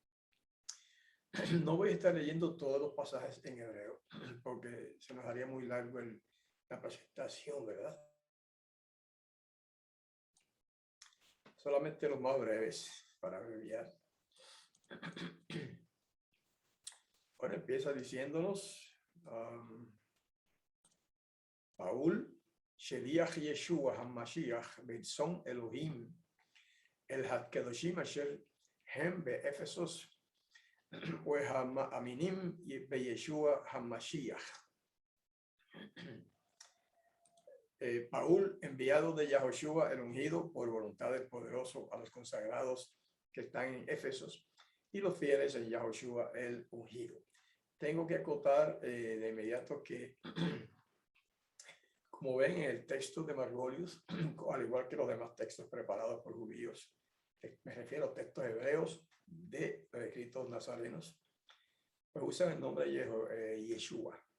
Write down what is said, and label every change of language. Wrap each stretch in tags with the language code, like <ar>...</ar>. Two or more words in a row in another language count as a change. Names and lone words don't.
<es>No voy a estar leyendo todos los pasajes en hebreo, porque se nos haría muy largo la presentación, ¿verdad? Solamente los más breves, para abreviar. Bueno, empieza diciéndonos, Paul,</es> <he>שליח ישוע המשיח, ברצון אלהים, אל הקדושים אשר הם באפסוס, נאמנים בישוע המשיח.</he> <es>Paul, enviado de Yahoshua, el ungido, por voluntad del poderoso, a los consagrados que están en Éfesos y los fieles en Yahoshua, el ungido. Tengo que acotar de inmediato que, como ven en el texto de Margolius, al igual que los demás textos preparados por judíos, me refiero a textos hebreos de los escritos nazarenos, pues usan el nombre de Yeshua.</es>